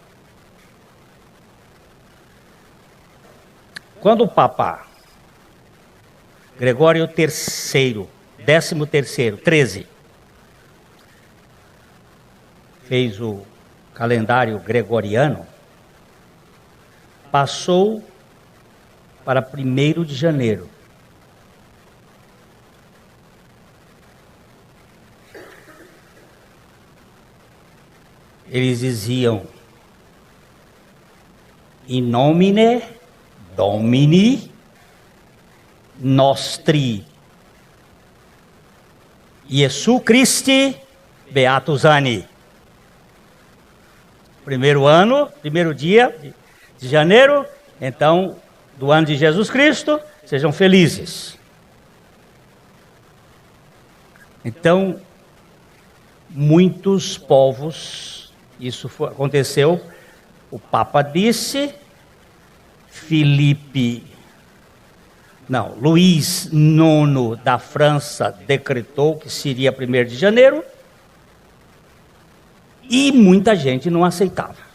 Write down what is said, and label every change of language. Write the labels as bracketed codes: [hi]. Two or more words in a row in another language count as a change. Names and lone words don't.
[pt] Quando o Papa Gregório III, 13º, 13, fez o calendário gregoriano, passou para 1º de janeiro. Eles diziam: [la] in nomine Domini nostri Iesu Christi beatus anni. [pt] Primeiro dia de janeiro, então, do ano de Jesus Cristo, sejam felizes. Então, muitos povos, aconteceu, o Papa disse, Luís IX da França decretou que seria 1º de janeiro, e muita gente não aceitava.